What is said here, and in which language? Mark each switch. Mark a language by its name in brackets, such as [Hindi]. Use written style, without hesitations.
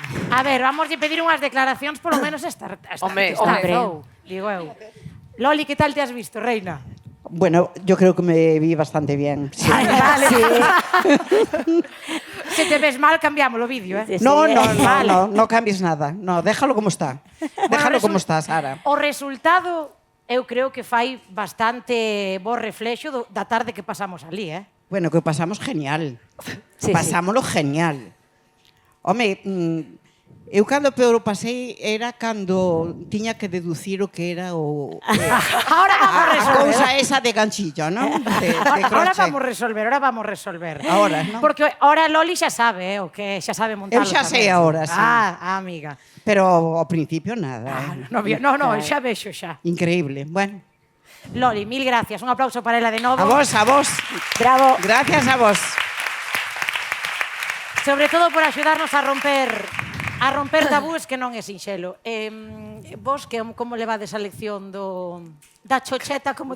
[Galician] A ver, vamos a pedir unhas declaracións, polo menos esta [Spanish] Hombre. [Galician] digo eu. [Spanish] Loli, que tal te has visto, reina? Bueno, yo creo que me vi bastante bien. Sí. [Galician] Ay, vale. Se te ves mal, cambiamos o vídeo, eh? [Spanish] No cambies nada. No, déjalo como está. Déjalo como está, Sara. [Galician] O resultado, eu creo que fai bastante bo reflexo da tarde que pasamos ali, eh? [Spanish] Bueno, que pasamos genial. Sí, [Galician] Pasámoslo genial. Home, eu cando peor o pasei era cando tiña que deducir o que era o... [Spanish] Ahora vamos a a resolver. [Galician] cousa esa de ganchillo, non? De [Spanish] Ahora [Galician] crochet. [Spanish] vamos a resolver. Ahora, non? [Galician] Porque ahora Loli xa sabe, o que xa sabe montarlo. Eu xa sei agora, sí. Amiga. Pero ao principio nada. No, xa vexo xa. [Spanish] Increíble. Bueno, Loli, mil gracias. [Galician] Un aplauso para ela de novo. a vos, a vos. Bravo. [Spanish] Gracias a vos. [Galician] Sobre todo por axudarnos a romper tabúes que non é sinxelo. Vos, como levades a lección da chocheta, como